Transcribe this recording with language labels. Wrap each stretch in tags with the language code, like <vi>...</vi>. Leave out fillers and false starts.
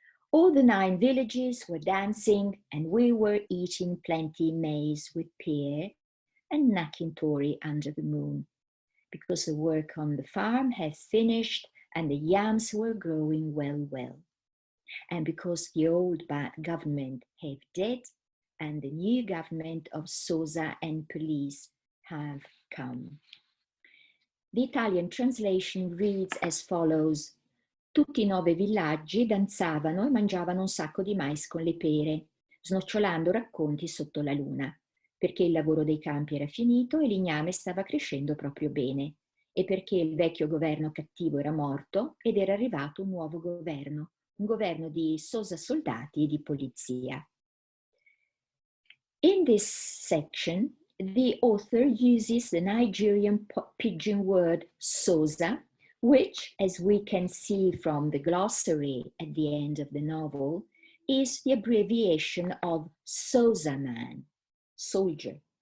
<en>All the 9 villages were dancing, and we were eating plenty maize with pear and nakintori under the moon, because the work on the farm had finished and the yams were growing well, and because the old bad government have dead and the new government of Soza and police have come. The Italian translation reads as follows:</en> <it>tutti I 9 villaggi danzavano e mangiavano un sacco di mais con le pere, snocciolando racconti sotto la luna, perché il lavoro dei campi era finito e l'igname stava crescendo proprio bene, e perché il vecchio governo cattivo era morto ed era arrivato un nuovo governo, un governo di sosa soldati e di polizia.</it> <en>In this section, the author uses the Nigerian pidgin word soza, which, as we can see from the glossary at the end of the novel, is the abbreviation of Soza man, soldier.</en>